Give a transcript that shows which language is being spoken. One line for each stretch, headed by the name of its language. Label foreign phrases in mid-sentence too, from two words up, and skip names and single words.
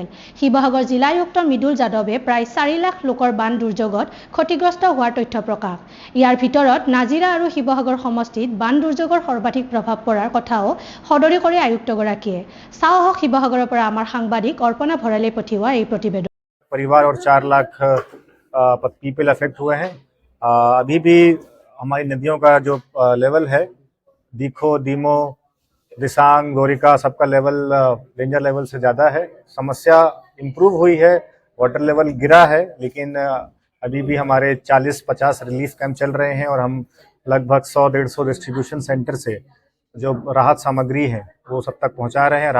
Assamese: শিৱসাগৰ জিলা আয়ুক্ত মৃদুল যাদৱে প্ৰায় 4 লাখ লোকৰ বান দুৰ্যোগত ক্ষতিগ্ৰস্ত হোৱাৰ তথ্য প্ৰকাশ। ইয়াৰ ভিতৰত নাজিৰা আৰু শিৱসাগৰ সমষ্টিত বান দুৰ্যোগৰ সৰ্বাধিক প্ৰভাৱ পৰাৰ কথাও সদৰি কৰে আয়ুক্তগৰাকীয়ে। চাওক শিৱসাগৰৰ পৰা আমাৰ সাংবাদিক অৰ্পণা ভৰালে পঠিওৱা এই প্ৰতিবেদন।
Hindi: परिवार और 4 लाख
English: people affect
Hindi: हुए हैं। अभी भी हमारी नदियों का जो लेवल है, दीखो, दीमो, दिसांग, गोरिका, सबका लेवल
English: danger level
Hindi: से ज़्यादा है। समस्या इम्प्रूव हुई है,
English: water level
Hindi: गिरा है, लेकिन अभी भी हमारे 40-50
English: relief camp
Hindi: चल रहे हैं और हम लगभग 100-150
English: distribution center
Hindi: से जो राहत सामग्री है वो सब तक पहुंचा रहे हैं।